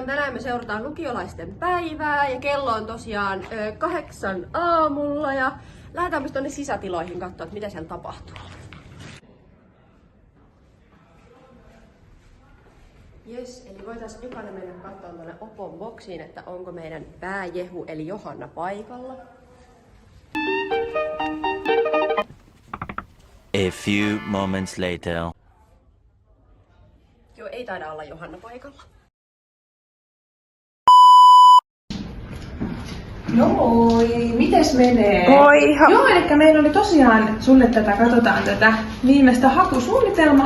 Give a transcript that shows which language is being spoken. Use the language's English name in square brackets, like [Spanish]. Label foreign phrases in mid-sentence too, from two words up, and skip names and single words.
[Finnish] Tänään me seurataan lukiolaisten päivää ja kello on tosiaan 8 aamulla ja lähdetäänpä tonne sisätiloihin katsoa, että mitä siellä tapahtuu. Jes, eli voitaisiin ekana mennä katsomaan tuonne Opon boksiin, että onko meidän pääjehu eli Johanna paikalla. [English] A few moments later. [Finnish] Joo, ei taida olla Johanna paikalla. No moi, mites menee? Moi! Joo, eli meillä oli tosiaan sulle katsotaan tätä viimeistä hakusuunnitelmaa.